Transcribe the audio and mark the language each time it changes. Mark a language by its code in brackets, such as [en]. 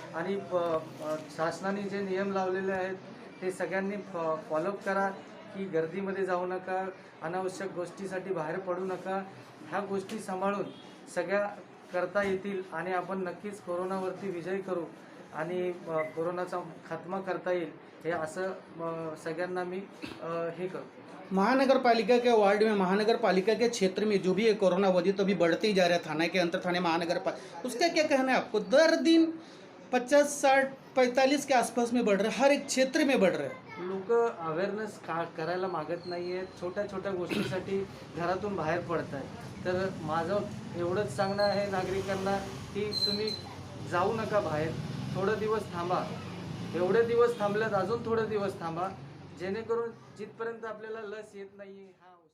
[mr] आणि शासनाने जे नियम लावलेले आहेत ते सगळ्यांनी फॉलोअप करा की गर्दीमध्ये जाऊ नका, अनावश्यक गोष्टीसाठी बाहेर पडू नका. ह्या गोष्टी सांभाळून सगळ्या करता येतील आणि आपण नक्कीच कोरोनावरती विजय करू आणि कोरोनाचा खात्मा करता येईल, हे असं सगळ्यांना मी हे करतो. [hi] महानगर पालिका के वार्ड में, महानगर पालिका के क्षेत्र में जो भी ये कोरोना वजह तो अभी बढ़ते ही जा रहा है, थाना के अंतर थाने महानगर पालिका, उसका क्या कहना है आपको? दर दिन 50, 60, 45 के आसपास में बढ़ रहा है, हर एक क्षेत्र में बढ़ रहा है. [mr] लोक अवेअरनेस करायला मागत नाही आहेत, छोट्या छोट्या गोष्टीसाठी घरातून बाहेर पडत आहे. तर माझं एवढंच सांगणं आहे नागरिकांना की तुम्ही जाऊ नका बाहेर, थोडं दिवस थांबा. एवढे दिवस थांबल्यात, अजून थोडे दिवस थांबा, जेणेकरून जिथपर्यंत आपल्याला लस येत नाही